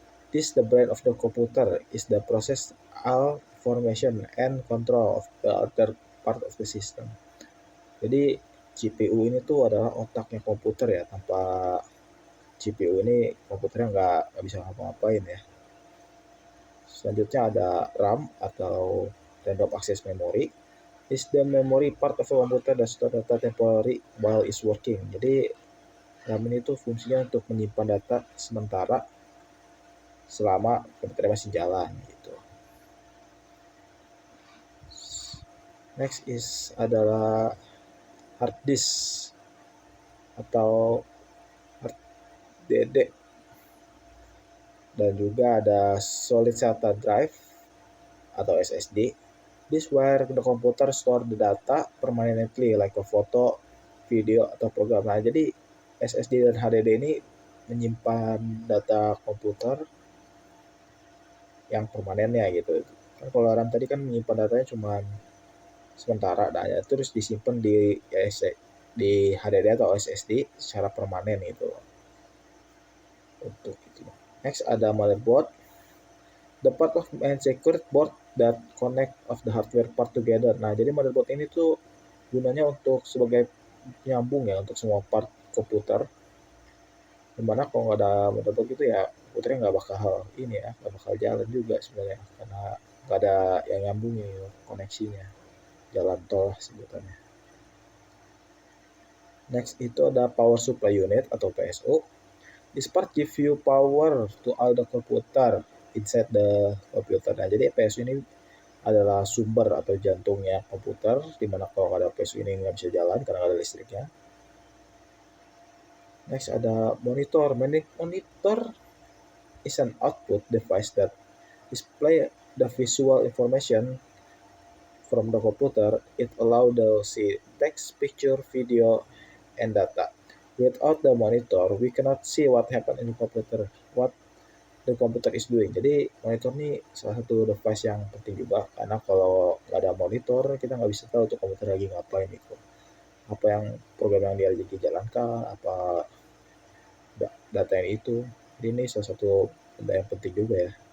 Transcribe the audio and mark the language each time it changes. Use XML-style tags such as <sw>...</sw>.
<en>This the brain of the computer is the process all information and control of the other part of the system.</en> <id>Jadi CPU ini tuh adalah otaknya komputer ya. Tanpa CPU ini komputernya nggak bisa ngapa-ngapain ya. Selanjutnya ada RAM atau random access memory.</id> <en>Is the memory part of a computer that store data temporary while is working.</en> <id>Jadi RAM ini tuh fungsinya untuk menyimpan data sementara selama komputer masih jalan gitu.</id> <en>Next is</en> <id>adalah hard disk atau hard DD, dan juga ada solid state drive atau SSD.</id> <en>This where the computer store the data permanently like a photo, video,</en> <id>atau</id> <en>program.</en> <id>Nah, jadi SSD dan HDD ini menyimpan data komputer yang permanennya gitu. Kan kalau RAM tadi kan menyimpan datanya cuma sementara, nah ya terus disimpan di HDD atau SSD secara permanen gitu. Untuk itu. Next ada motherboard.</id> <en>The part of main circuit board that connect of the hardware part together.</en> <id>Nah, jadi motherboard ini tuh gunanya untuk sebagai penyambung ya untuk semua part komputer. Dimana kalau nggak ada motherboard gitu ya komputernya nggak bakal jalan juga sebenarnya, karena nggak ada yang nyambungin koneksinya, jalan tol sebutannya. Next itu ada power supply unit atau PSU.</id> <en>This part give you power to all the computer inside the computer.</en> <id>Nah, jadi PSU ini adalah sumber atau jantungnya komputer, dimana kalau nggak ada PSU ini nggak bisa jalan karena nggak ada listriknya.</id> <en>Next</en> <id>ada</id> <en>monitor. Monitor is an output device that display the visual information from the computer. It allow to see text, picture, video, and data. Without the monitor, we cannot see what happen in the computer, what the computer is doing.</en> <id>Jadi monitor ini salah satu device yang penting juga, karena kalau nggak ada monitor kita nggak bisa tahu tuh komputer lagi ngapain itu, apa yang program yang dia lagi jalankan, apa data yang itu. Jadi ini salah satu benda yang penting juga ya.</id>